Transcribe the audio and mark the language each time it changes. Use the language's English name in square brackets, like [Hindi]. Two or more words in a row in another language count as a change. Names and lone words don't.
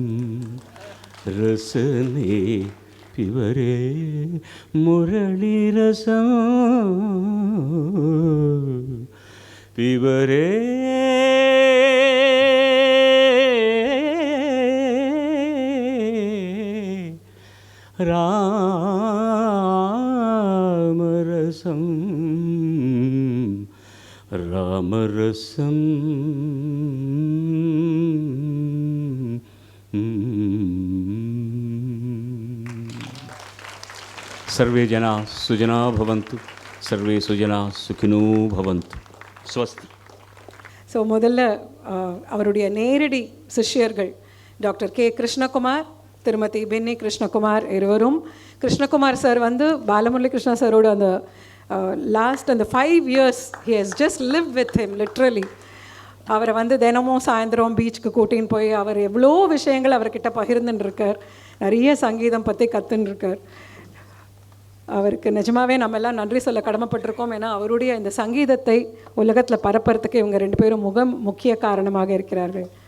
[Sanskrit] रसने पिबरे मुरली रसम्, पिबरे रामरसम्, रामरसम्. सर्वे जना सुजना भवन्तु, सर्वे सुजना सुखिनो भवन्तु. ஸ்வஸ்தி. [Tamil] ஸோ முதல்ல அவருடைய நேரடி சிஷ்யர்கள் டாக்டர் கே கிருஷ்ணகுமார், திருமதி பென்னி கிருஷ்ணகுமார் இருவரும். கிருஷ்ணகுமார் சார் பாலமுரளி கிருஷ்ணா சாரோட அந்த லாஸ்ட் அந்த [English] 5 years he has just lived with him literally. [Tamil] அவரை தினமும் சாயந்தரம் பீச்சுக்கு கூட்டின்னு போய் அவர் எவ்வளோ விஷயங்கள் அவர்கிட்ட பகிர்ந்துன்னு இருக்கார். நிறைய சங்கீதம் பற்றி கற்றுன்னு இருக்கார். அவருக்கு நிஜமாகவே நம்ம எல்லாம் நன்றி சொல்ல கடமைப்பட்டிருக்கோம். ஏன்னா அவருடைய இந்த சங்கீதத்தை உலகத்தில் பரப்புறதுக்கு இவங்க 2 பேரும் முக்கிய காரணமாக இருக்கிறார்கள்.